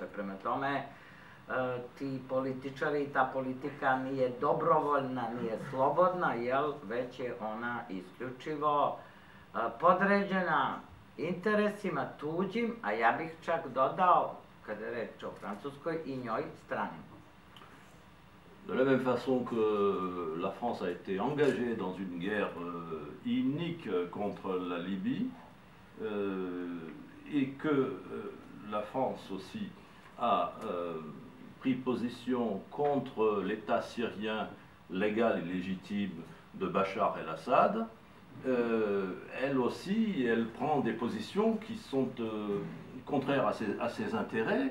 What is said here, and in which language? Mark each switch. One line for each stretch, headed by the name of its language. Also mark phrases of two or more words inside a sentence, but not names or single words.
Serbian: Prema tome, ti političari i ta politika nije dobrovoljna, nije slobodna, već je ona isključivo podređena interesima tuđim, a ja bih čak dodao, kada je reč o Francuskoj, i njoj stranim.
French: De la même façon que la France a été engagée dans une guerre inique contre la Libye et que la France aussi a pris position contre l'État syrien légal et légitime de Bachar el-Assad, elle aussi, elle prend des positions qui sont contraires à ses intérêts.